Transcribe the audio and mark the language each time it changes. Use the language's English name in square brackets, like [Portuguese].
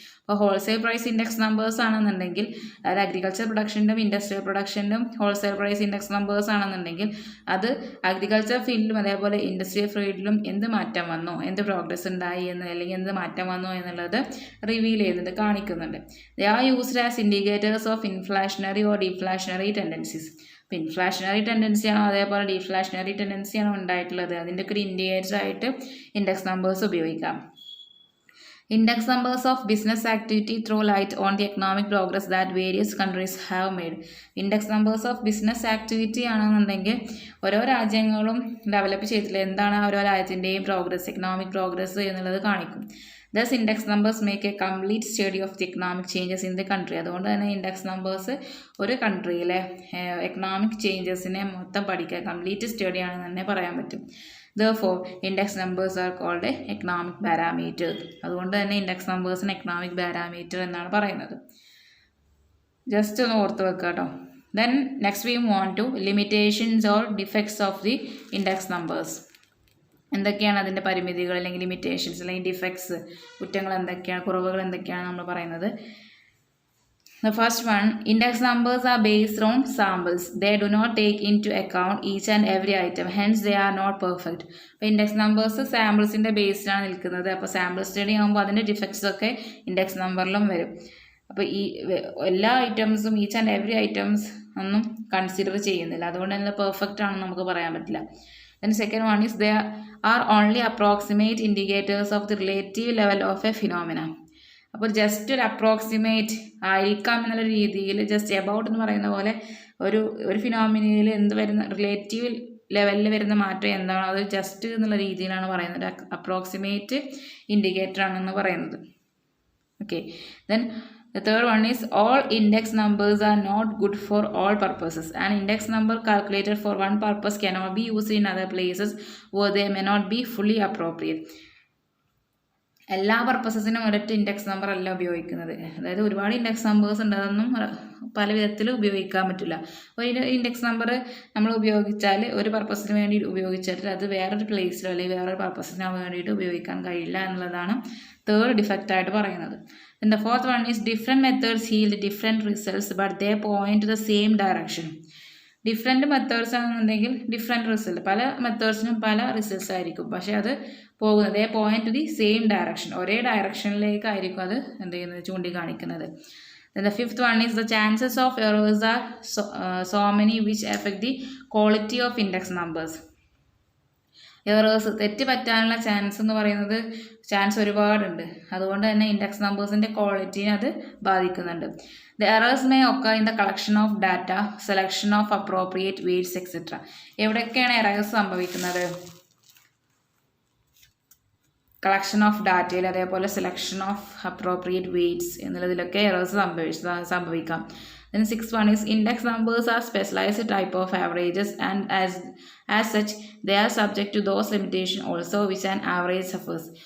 [Malayalam] അപ്പോൾ wholesale price index numbers ആണെന്നുണ്ടെങ്കിൽ, അതായത് agriculture പ്രൊഡക്ഷൻ്റെയും industrial പ്രൊഡക്ഷൻ്റെയും wholesale price index numbers ആണെന്നുണ്ടെങ്കിൽ അത് അഗ്രികൾച്ചർ ഫീൽഡിലും അതേപോലെ ഇൻഡസ്ട്രിയൽ ഫീൽഡിലും എന്ത് മാറ്റം വന്നു, എന്ത് പ്രോഗ്രസ് ഉണ്ടായി എന്ന്, അല്ലെങ്കിൽ എന്ത് മാറ്റം വന്നു എന്നുള്ളത് റിവീൽ ചെയ്യുന്നുണ്ട്, കാണിക്കുന്നുണ്ട്. [English] They are used as indicators of inflationary or deflationary tendencies. [Malayalam] അപ്പോൾ ഇൻഫ്ലാഷണറി ടെൻഡൻസിയാണോ അതേപോലെ ഡിഫ്ലാഷണറി ടെൻഡൻസിയാണോ ഉണ്ടായിട്ടുള്ളത്, അതിൻ്റെ ഒക്കെ ഒരു ഇൻഡിക്കേറ്റർ ആയിട്ട് ഇൻഡെക്സ് നമ്പേഴ്സ് ഉപയോഗിക്കാം. [English] Index numbers of business activity throw light on the economic progress that various countries have made. Index numbers of business activity [Malayalam] ആണെന്നുണ്ടെങ്കിൽ ഓരോ രാജ്യങ്ങളും ഡെവലപ്പ് ചെയ്തിട്ടുള്ള എന്താണ് ഓരോ രാജ്യത്തിൻ്റെയും പ്രോഗ്രസ്, എക്കണോമിക് പ്രോഗ്രസ് എന്നുള്ളത് കാണിക്കും. [English] Thus index numbers make a complete study of the economic changes in the country. [Malayalam] അതുകൊണ്ട് തന്നെ ഇൻഡെക്സ് നമ്പേഴ്സ് ഒരു കൺട്രിയിലെ എക്കണോമിക് ചേഞ്ചസിനെ മൊത്തം പഠിക്കുക, കംപ്ലീറ്റ് സ്റ്റഡി ആണെന്ന് തന്നെ പറയാൻ പറ്റും. [English] Therefore, index numbers are called a economic parameter. [Malayalam] അതുകൊണ്ട് തന്നെ ഇൻഡെക്സ് നമ്പേഴ്സിന് എക്കണോമിക് പാരാമീറ്റർ എന്നാണ് പറയുന്നത്. ജസ്റ്റ് ഒന്ന് ഓർത്ത് വെക്കുക കേട്ടോ. [English] Then next we move on to limitations or defects of the index numbers. [Malayalam] എന്തൊക്കെയാണ് അതിൻ്റെ പരിമിതികൾ അല്ലെങ്കിൽ ലിമിറ്റേഷൻസ് അല്ലെങ്കിൽ ഡിഫക്ട്സ്, കുറ്റങ്ങൾ എന്തൊക്കെയാണ്, കുറവുകൾ എന്തൊക്കെയാണ് നമ്മൾ പറയുന്നത്. [English] The first one, index numbers are based on samples. They do not take into account each and every item. Hence, they are not perfect. [Malayalam] അപ്പോൾ ഇൻഡെക്സ് നമ്പേഴ്സ് സാമ്പിൾസിൻ്റെ ബേസിലാണ് നിൽക്കുന്നത്. അപ്പോൾ സാമ്പിൾ സ്റ്റഡി ആകുമ്പോൾ അതിൻ്റെ ഡിഫക്ട്സ് ഒക്കെ ഇൻഡെക്സ് നമ്പറിലും വരും. അപ്പോൾ ഈ എല്ലാ ഐറ്റംസും [English] each and every items [Malayalam] ഒന്നും കൺസിഡർ ചെയ്യുന്നില്ല. അതുകൊണ്ട് തന്നെ പെർഫെക്റ്റ് ആണെന്ന് നമുക്ക് പറയാൻ പറ്റില്ല. [English] Then second one is there are only approximate indicators of the relative level of a phenomena. [Malayalam] അപ്പോൾ ജസ്റ്റ് ഒരു അപ്രോക്സിമേറ്റ് ആയിരിക്കാം എന്നുള്ള രീതിയിൽ ജസ്റ്റ് എബൌട്ട് എന്ന് പറയുന്ന പോലെ ഒരു ഫിനോമിനയിൽ എന്ത് വരുന്ന റിലേറ്റീവ് ലെവലിൽ വരുന്ന മാറ്റം എന്താണോ അത് ജസ്റ്റ് എന്നുള്ള രീതിയിലാണ് പറയുന്നത്. അപ്രോക്സിമേറ്റ് ഇൻഡിക്കേറ്റർ ആണെന്ന് പറയുന്നത്. [English] Okay, then the third one is all index numbers are not good for all purposes. An index number calculated for one purpose cannot be used in other places where they may not be fully appropriate. [Malayalam] എല്ലാ പർപ്പസസിനും ഒരൊറ്റ index number അല്ല ഉപയോഗിക്കുന്നത്. അതായത് ഒരുപാട് index numbers ഉണ്ട്, അതൊന്നും പല വിധത്തിൽ ഉപയോഗിക്കാൻ പറ്റില്ല. അപ്പോൾ ഈ ഇൻഡെക്സ് നമ്പർ നമ്മൾ ഉപയോഗിച്ചാൽ ഒരു പർപ്പസിന് വേണ്ടി ഉപയോഗിച്ചാൽ അത് വേറൊരു പ്ലേസിലോ അല്ലെങ്കിൽ വേറൊരു പർപ്പസിനോ വേണ്ടിയിട്ട് ഉപയോഗിക്കാൻ കഴിയില്ല എന്നുള്ളതാണ് തേർഡ് ഡിഫക്റ്റ് ആയിട്ട് പറയുന്നത്. [English] Then the fourth one is different methods yield different results but they point to the same direction. [Malayalam] Different methods ആണെന്നുണ്ടെങ്കിൽ ഡിഫറെൻറ്റ് റിസൾട്ട്, പല മെത്തേഡ്സിനും പല റിസൾട്ട്സ് ആയിരിക്കും, പക്ഷേ അത് പോകുന്നത് [English] point to the same direction, [Malayalam] ഒരേ ഡയറക്ഷനിലേക്കായിരിക്കും അത് എന്ത് ചെയ്യുന്നത്, ചൂണ്ടിക്കാണിക്കുന്നത്. [English] Then the fifth one is the chances of errors are so many which affect the quality of index numbers. [Malayalam] Errors, തെറ്റ് പറ്റാനുള്ള ചാൻസ് എന്ന് പറയുന്നത് ചാൻസ് ഒരുപാടുണ്ട്. അതുകൊണ്ട് തന്നെ ഇൻഡെക്സ് നമ്പേഴ്സിൻ്റെ ക്വാളിറ്റീനെ അത് ബാധിക്കുന്നുണ്ട്. [English] The errors may occur in the collection of data, selection of appropriate weights, etc. [Malayalam] എവിടെയൊക്കെയാണ് errors സംഭവിക്കുന്നത്? കളക്ഷൻ ഓഫ് ഡാറ്റയിൽ, അതേപോലെ selection of appropriate weights എന്നുള്ളതിലൊക്കെ errors സംഭവിക്കാം. [English] Then sixth one is index numbers are specialized type of averages and as such they are subject to those limitations also which an average suffers.